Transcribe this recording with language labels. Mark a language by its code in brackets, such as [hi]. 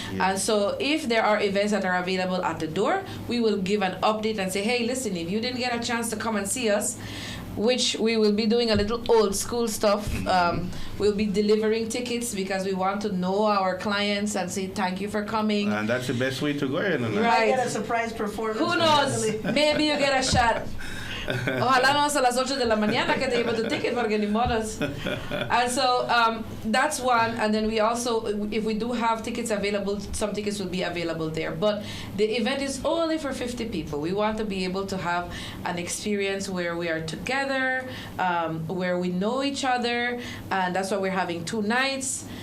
[en] And so if there are events that are available at the door, we will give an update and say, hey, listen, if you didn't get a chance to come and see us, which we will be doing a little old school stuff. We'll be delivering tickets because we want to know our clients and say thank you for coming. And that's the best way to go in. You might get a surprise performance. Who knows? Maybe you get a shot. [es] Ojalá no a las 8 de la mañana que te llevo tu ticket porque ni modos. [en] And so that's one. And then we also, if we do have tickets available, some tickets will be available there. But the event is only for 50 people. We want to be able to have an experience where we are together, where we know each other, and that's why we're having 2 nights.